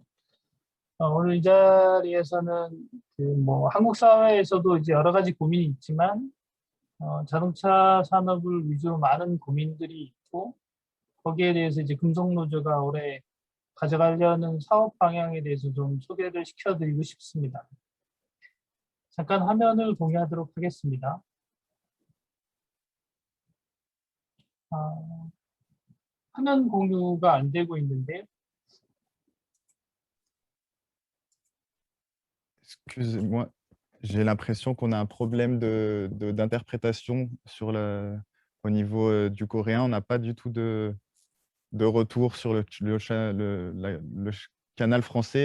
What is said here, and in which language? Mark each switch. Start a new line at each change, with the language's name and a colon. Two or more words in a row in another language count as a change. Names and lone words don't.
Korean: 오늘 이 자리에서는 그 뭐 한국 사회에서도 이제 여러 가지 고민이 있지만 자동차 산업을 위주로 많은 고민들이 있고 거기에 대해서 이제 금속노조가 올해 가져가려는 사업 방향에 대해서 좀 소개를 시켜드리고 싶습니다. 잠깐 화면을 공유하도록 하겠습니다. 화면 공유가 안 되고 있는데.
French: Excusez-moi, j'ai l'impression qu'on a un problème d'interprétation au niveau du coréen. On n'a pas du tout de retour sur le canal français.